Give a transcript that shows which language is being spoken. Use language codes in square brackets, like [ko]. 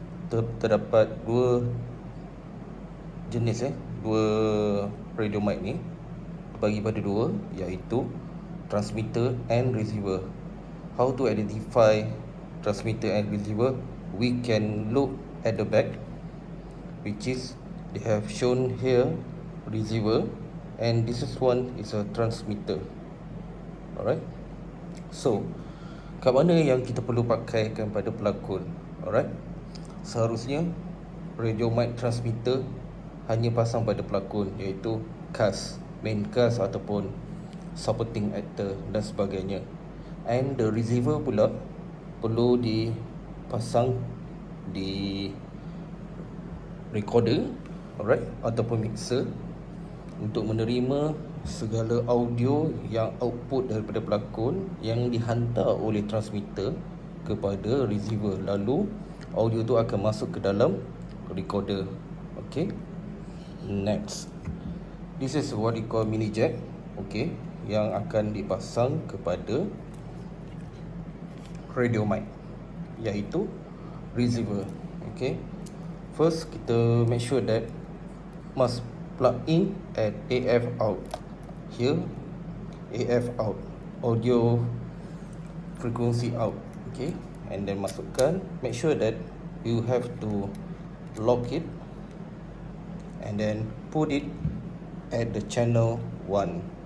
[ms] Terdapat dua jenis dua radio mic ni, bagi pada dua, iaitu [en] transmitter and receiver. How to identify transmitter and receiver? We can look at the back, which is they have shown here receiver, and this is one is a transmitter. [ms] Alright, so kat mana yang kita perlu pakaikan pada pelakon? Alright, seharusnya radio mic transmitter hanya pasang pada pelakon, iaitu cast, main cast ataupun supporting actor dan sebagainya. [en] And the receiver [ms] pula perlu dipasang di recorder, alright, ataupun mixer untuk menerima segala audio yang output daripada pelakon yang dihantar oleh transmitter kepada receiver. Lalu audio tu akan masuk ke dalam recorder. [en] Okay, next, this is what we call mini jack. [ms] Okay, yang akan dipasang kepada radio mic, iaitu receiver. [en] Okay, first [ms] kita [en] make sure that must plug in at AF out. Here, AF out, audio frequency out. Okay, and then [ms] masukkan. [en] Make sure that you have to lock it and then put it at the channel 1.